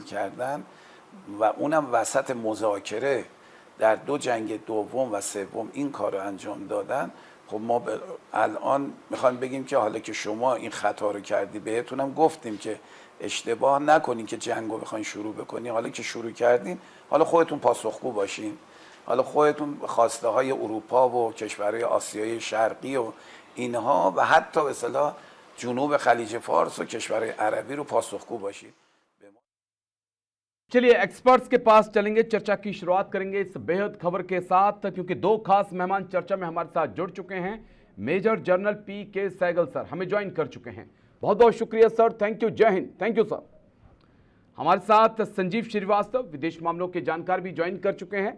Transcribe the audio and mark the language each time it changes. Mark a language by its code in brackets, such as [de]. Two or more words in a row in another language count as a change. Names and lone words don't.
[fa] کردن و اونم وسط مذاکره در 2 جنگ دوم و سوم این کار رو انجام دادن، خب ما الان میخوایم بگیم که حالا که شما این خطا رو کردی، بهتونم گفتیم که اشتباه نکنین که جنگ رو بخواین شروع بکنین، حالا که شروع کردین حالا خودتون پاسخگو باشین، حالا خودتون خواسته های اروپا و کشورهای آسیای شرقی و اینها و حتی به اصطلاح جنوب خلیج فارس و کشورهای عربی رو پاسخگو باشید. [hi] चलिए एक्सपर्ट्स के पास चलेंगे, चर्चा की शुरुआत करेंगे इस बेहद खबर के साथ, क्योंकि 2 खास मेहमान चर्चा में हमारे साथ जुड़ चुके हैं। मेजर जनरल PK सहगल सर हमें ज्वाइन कर चुके हैं। बहुत बहुत शुक्रिया सर, [en] Thank you, [hi] जय हिंद। [en] Thank you sir. हमारे साथ संजीव श्रीवास्तव, विदेश मामलों के जानकार, भी ज्वाइन कर चुके हैं।